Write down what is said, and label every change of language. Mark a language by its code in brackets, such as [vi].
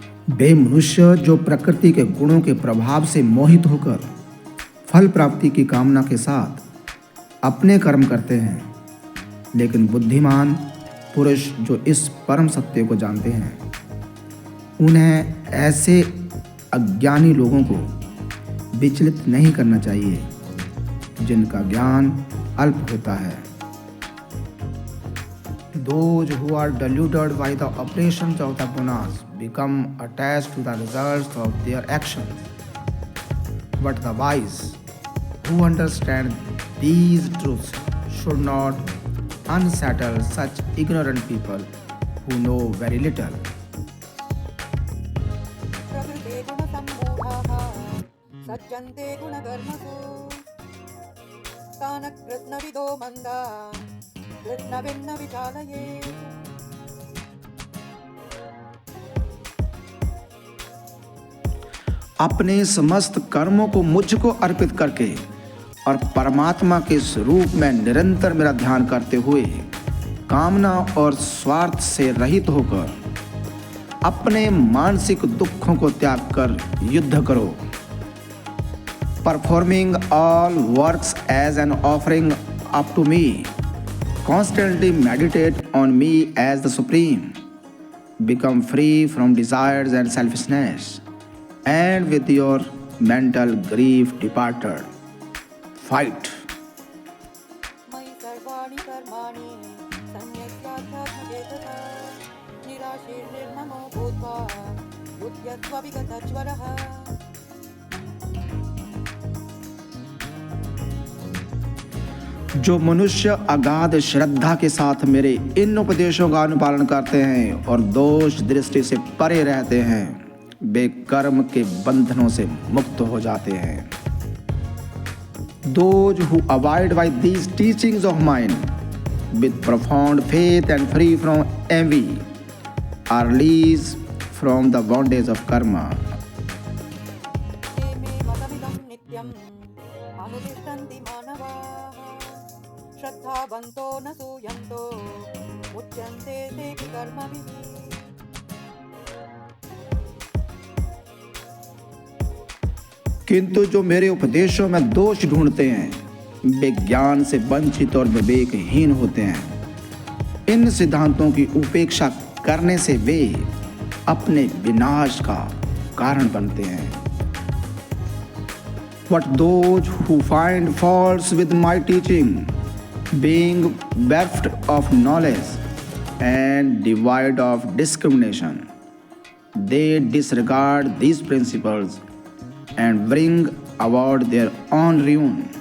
[hi] वे मनुष्य जो प्रकृति के गुणों के प्रभाव से मोहित होकर फल प्राप्ति की कामना के साथ अपने कर्म करते हैं, लेकिन बुद्धिमान पुरुष जो इस परम सत्य को जानते हैं, उन्हें ऐसे अज्ञानी लोगों को विचलित नहीं करना चाहिए जिनका ज्ञान अल्प होता है। [en] Those who are deluded by the operations of the gunas become attached to the results of their actions. But the wise who understand these truths should not unsettle such ignorant people who know very little. [sa] प्रकृते गुणसम्मूढाः सज्जन्ते गुणकर्मसु तान् कृत्स्नविदो मन्दा कृत्स्नभिन्न विचालयेत्। [hi] अपने समस्त कर्मों को मुझको अर्पित करके और परमात्मा के स्वरूप में निरंतर मेरा ध्यान करते हुए कामना और स्वार्थ से रहित होकर अपने मानसिक दुखों को त्याग कर युद्ध करो। [en] Performing all works as an offering up to me, constantly meditate on me as the supreme, become free from desires and selfishness, and with your mental grief departed, fight. [sa] मयि सर्वाणि कर्माणि सन्न्यस्याध्यात्मचेतसा निराशीर्निर्ममो भूत्वा युध्यस्व विगतज्वरः। [hi] जो मनुष्य अगाध श्रद्धा के साथ मेरे इन उपदेशों का अनुपालन करते हैं और दोष दृष्टि से परे रहते हैं, वे कर्म के बंधनों से मुक्त हो जाते हैं। [en] Those who abide by these teachings of mine with profound faith and free from envy are released from the bondage of karma. [sa] ये मे मतमिदं नित्यम् अनुतिष्ठन्ति मानवाः श्रद्धावन्तो न सूयन्तो मुच्यन्ते तेऽपि कर्मभिः। [hi] किंतु जो मेरे उपदेशों में दोष ढूंढते हैं, वे ज्ञान से वंचित और विवेकहीन होते हैं। इन सिद्धांतों की उपेक्षा करने से वे अपने विनाश का कारण बनते हैं। [en] But those who find faults with my teaching, being bereft of knowledge and devoid of discrimination, they disregard these principles and bring about their own ruin.